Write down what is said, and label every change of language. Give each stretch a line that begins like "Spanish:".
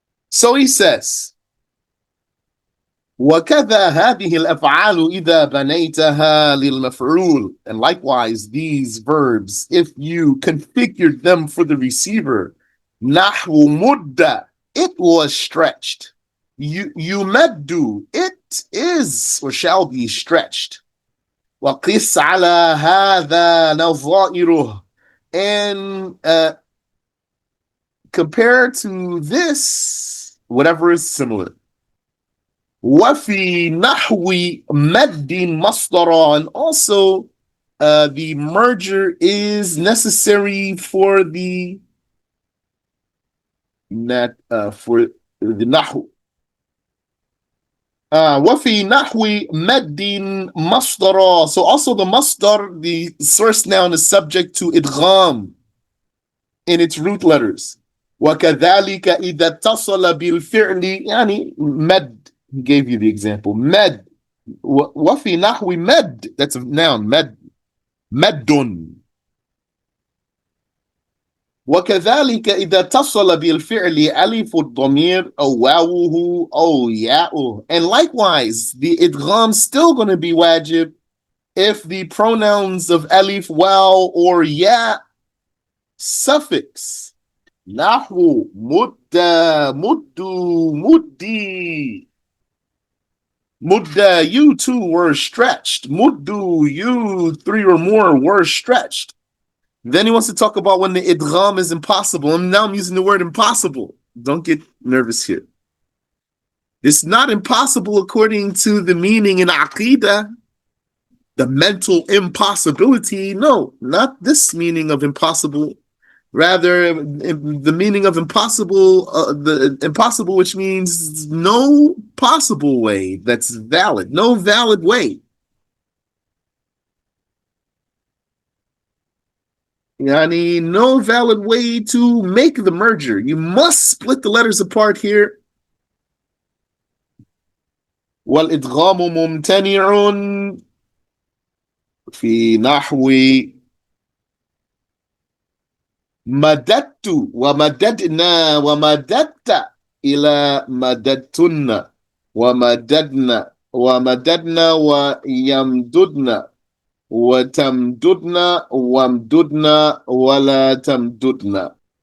English: So he says,
Arabic: وَكَذَا هَذِهِ الْأَفْعَالُ إِذَا بَنَيْتَهَا لِلْمَفْعُولِ.
English: And likewise, these verbs, if you configured them for the receiver,
Arabic: نَحْوُ مُدَّةٍ,
English: it was stretched.
Arabic: يُمَدُّ,
English: it is or shall be stretched.
Arabic: وَقِسْ عَلَى هَذَا نَظَائِرُهُ.
English: And compare to this, whatever is similar.
Arabic: وَفِي نَحْوِ مَدٍّ مَصْدَرًا.
English: And also, the merger is necessary for the for the nahu.
Arabic: وَفِي نَحْوِ مَدٍّ مَصْدَرًا.
English: So also the masdar, the source noun, is subject to idgham in its root letters.
Arabic: وَكَذَلِكَ إِذَا اتصل بالفعل يعني مد.
English: He gave you the example. Med.
Arabic: وَفِي نَحْوِ
English: med. That's a noun. Med. مد.
Arabic: وكذلك إذا اتصل بالفعل ألف الضمير أو واوه أو ياؤه.
English: And likewise, the idgham still going to be wajib if the pronouns of alif, waw, or ya suffix.
Arabic: نحو مدة مدو مدي.
English: Mudda, you two were stretched. Muddu, you three or more were stretched. Then he wants to talk about when the idgham is impossible. And now I'm using the word impossible. Don't get nervous here. It's not impossible according to the meaning in Aqidah, the mental impossibility. No, not this meaning of impossible. Rather, the meaning of impossible, the impossible, which means no possible way that's valid, no valid way. Yani, no valid way to make the merger. You must split the letters apart here.
Arabic: والإدغام ممتنع في نحو مددت ومددنا ومددت إلى مددتن ومددنا ومددنا ويمددنا وتمددنا وامددنا ولا تمددنا.